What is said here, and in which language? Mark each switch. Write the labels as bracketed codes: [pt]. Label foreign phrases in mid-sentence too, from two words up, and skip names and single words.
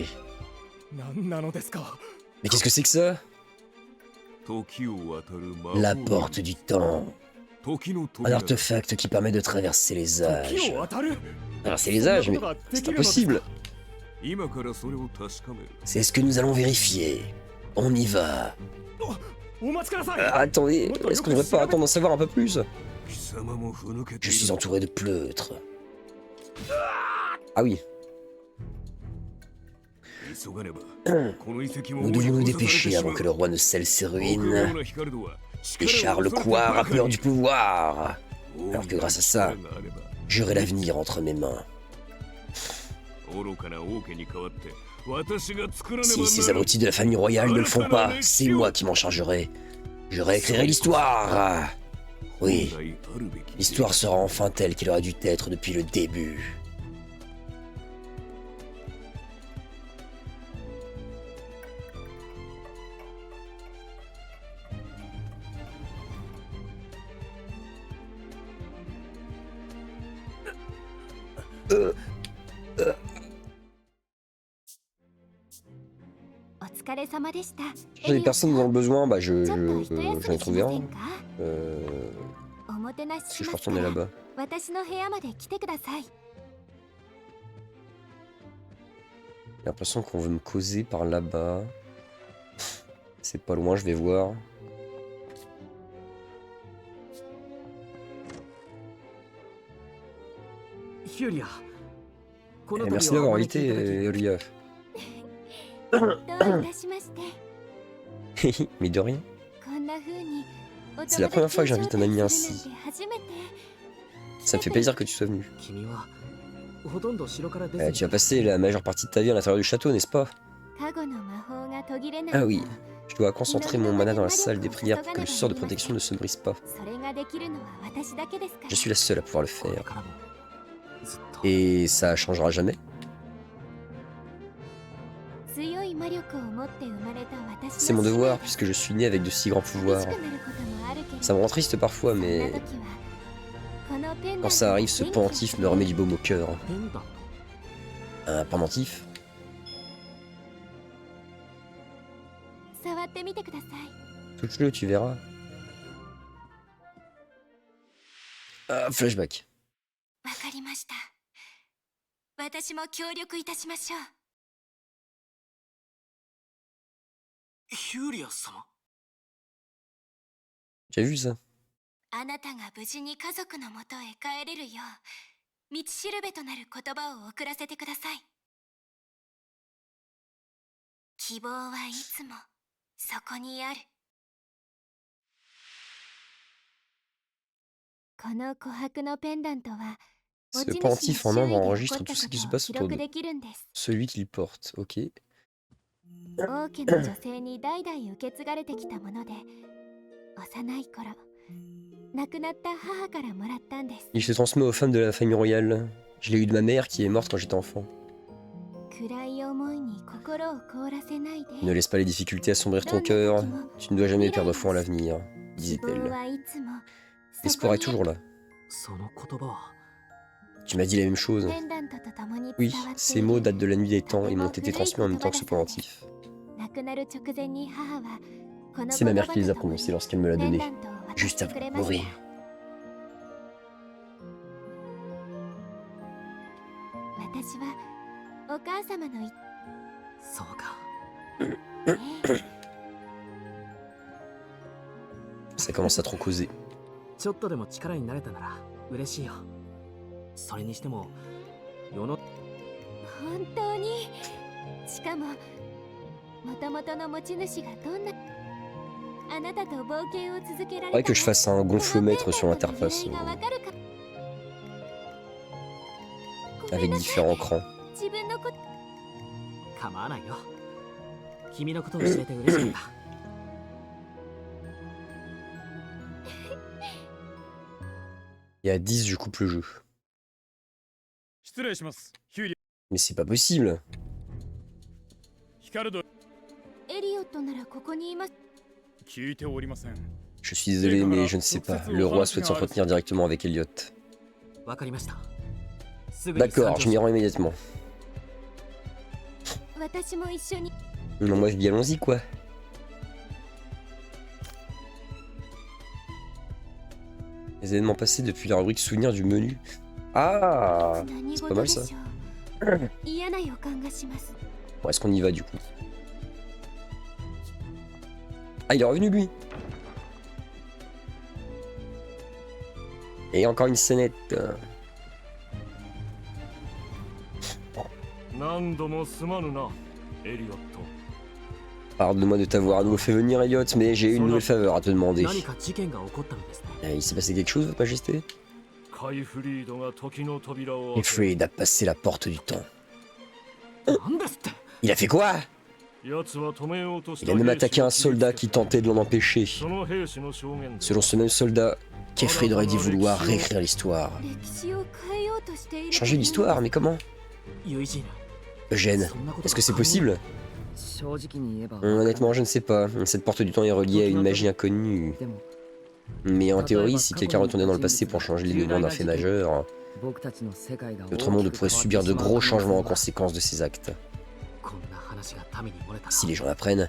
[ja] 何なのですか？ [fr] Mais qu'est-ce que c'est que ça? La porte du temps. Un artefact qui permet de traverser les âges. [ja] 時を渡る？ [fr] Traverser les âges, mais c'est impossible. [ja] 今からそれを確かめる。 [fr] C'est ce que nous allons vérifier. On y va. [ja] お待ちください。 [fr] Attendez, est-ce qu'on ne devrait pas attendre d'en savoir un peu plus? [ja] 貴様もふぬけて [fr] Je [ja] いる。 [fr] suis entouré de pleutres. Ah oui, [ja] 急がねば。この遺跡も [fr] nous devons nous dépêcher avant que le roi ne scelle ses ruines. Et Charles Coire a peur du pouvoir. Alors que grâce à ça, j'aurai l'avenir entre mes mains. [ja] 愚かな王家に代わって私が作らねば [fr] Si [ja] な [fr] ces [ja] らん [fr] abrutis de la famille royale ne le font pas, c'est moi qui m'en chargerai. Je réécrirai l'histoire. Oui, [ja] 本来あるべき [fr] l'histoire sera enfin telle qu'elle aurait dû être depuis le début. Euh, [ja] お疲れ様でした。 [fr] J'ai des personnes dans le besoin, bah [ja] ちょっと一 [fr] j'en [ja] 休 [fr] ai [ja] みし [fr] trouvé [ja] ませ [fr] un. [ja] んか？おもてなし [fr] Si [ja] し [fr] je [ja] ま [fr] peux [ja] すか [fr] retourner [ja] ら [fr] là-bas. [ja] 私の部屋まで来てください。 [fr] J'ai l'impression qu'on veut me causer par là-bas. C'est pas loin, je vais voir. Hyuria. Eh, merci d'avoir invité, Yulia. [ja] どういたしまして。 [fr] Mais de rien. [ja] こんな風にお友達 [fr] C'est la première fois que j'invite un ami [ja] を招待 [fr] ainsi. [ja] するなんて初めて。 [fr] Ça me fait plaisir que tu sois venu. [ja] 君はほとんど城から出 [fr] Tu vas passer la majeure partie de ta vie à l'intérieur du château, n'est-ce pas? [ja] 加護の魔法が途切れない [fr] Ah oui. Je dois concentrer mon mana dans la salle des prières pour que le sort de protection ne se brise pas. [ja] それができるのは私だけですから。 [fr] Je suis la seule à pouvoir le [ja] これ [fr] faire. [ja] からもずっと [fr] Et ça changera jamais. [ja] 強い魔力を持って生まれた私の [fr] C'est mon [ja] 使命 [fr] devoir puisque je suis né avec de si grands [ja] 寂 [fr] pouvoirs. [ja] しくなることもあるけど [fr] Ça me rend triste parfois, [ja] そんな [fr] mais [ja] 時はこのペンダント [fr] quand ça arrive, ce [ja] 元気を [fr] pendentif me remet du baume au cœur. [ja] ペンダント [fr] Un pendentif? [ja] 触ってみてください。 [fr] Touche-le, tu verras. Ah, flashback. [ja] わかりました。私も協力いたしましょう。ヒューリア様 [fr] J'ai vu ça. [ja] あなたが無事に家族のもとへ帰れるよう、道しるべとなる言葉を送らせてください。希望はいつもそこにある。この琥珀のペンダントは、 [fr] Ce [ja] 持ち主 [fr] pendentif [ja] の [fr] en [ja] 周囲で [fr] ambre [ja] 起こ [fr] enregistre [ja] った [fr] tout ce [ja] こ [fr] qui se [ja] とを [fr] passe [ja] 記 [fr] autour [ja] 録 [fr] d'eux. [ja] できるんです。 [fr] Celui qu'il porte, ok. [ja] 王家の女性に代々受け継がれてきたもので、幼い頃亡くなった母からもらったんです。 [fr] Il se transmet aux femmes de la famille royale. Je l'ai eu de ma mère qui est morte quand j'étais enfant. [ja] 暗い思いに心を凍らせないで。 [fr] Ne laisse pas les difficultés assombrir ton cœur. Tu ne dois jamais perdre foi en l'avenir, [ja] 希望 [fr] disait-elle. [ja] はいつも [fr] L'espoir est toujours là. [ja] その言葉は [fr] Tu m'as dit la même chose. [ja] ペンダントと共に [fr] Oui, [ja] 伝わってい [fr] ces [ja] る [fr] mots datent de la nuit des temps et m'ont été transmis en même temps que ce pendentif. [ja] 亡くなる直前に母はこの [fr] C'est ma [ja] 言 [fr] mère [ja] 葉 [fr] qui les [ja] と [fr] a [ja] 共に [fr] prononcés lorsqu'elle me l'a [ja] ペン [fr] donné, [ja] ダントを渡し [fr] juste [ja] て [fr] avant [ja] くれ [fr] de [ja] ました。 [fr] mourir. [ja] 私はお母様の言っそうか [fr] Ça commence à trop causer. [ja] ちょっとでも力になれたなら嬉しいよそれにしても世の本当に。しかも元々の持ち主がどんなあなたと冒険を続けられ [fr] Faudrait [ja] た [fr] que je fasse un gonflomètre sur l'interface [ja] このペンダントの由来がわかるか。ごめ [fr] avec [ja] んなさい [fr] différents crans. [ja] 自分のこと構わないよ君のことを知れて嬉しいんだ [fr] Et à 10, je coupe le jeu. [ja] 失礼しますヒューリ [fr] Mais c'est pas possible. [ja] ヒカルドエリオットならここにいます。聞いておりません [fr] Je suis désolé, mais je ne sais pas. Le roi souhaite s'entretenir directement avec Elliot. [ja] わかりましたすぐに [fr] D'accord, [ja] 参 [fr] je [ja] 上 [fr] m'y rends immédiatement. [ja] 私も一緒に。 [fr] Non, moi je dis allons-y quoi. Les événements passés depuis la rubrique souvenir du menu. Ah, [ja] 何 [fr] c'est pas [ja] 事 [fr] mal [ja] で [fr] ça. [ja] しょう。嫌な予感がします。 [fr] Bon, est-ce qu'on y va du coup? Ah, il est revenu lui. Et encore une scénette. [ja] 何度もすまぬなエリオット [fr] Pardonne-moi de t'avoir à nouveau fait venir, Elliot, mais j'ai une nouvelle faveur à te demander. [ja] 何か事件が起こったのですね [fr] Il s'est passé quelque chose, Votre Majesté? [ja] カイフリードが時の扉を [fr] Et Freed a passé la porte du temps. [ja] なんですって。 [fr] Il a fait quoi? [ja] 奴は止めようとし [fr] Il [ja] た [fr] a même [ja] 兵士 [fr] attaqué [ja] を [fr] un soldat qui tentait de l'en empêcher. [ja] その兵士の証言で [fr] Selon ce même soldat, Kefrid aurait dit vouloir réécrire l'histoire. [ja] 歴史を変えようとしている。 [fr] Changer l'histoire, mais comment? [ja] ユイジーナ、 [fr] Eugène, est-ce que c'est possible? [ja] 正直に言えば [fr] Honnêtement, je ne sais pas. Cette porte du temps est reliée à une magie inconnue. [ja] でも [fr] Mais en théorie, si quelqu'un retournait dans le passé pour changer les dénouements d'un fait majeur, [ja] 僕たちの世界が [fr] notre monde pourrait subir de gros changements en conséquence de ses actes. [ja] こんな話が民に漏れたら [fr] Si les gens l'apprennent,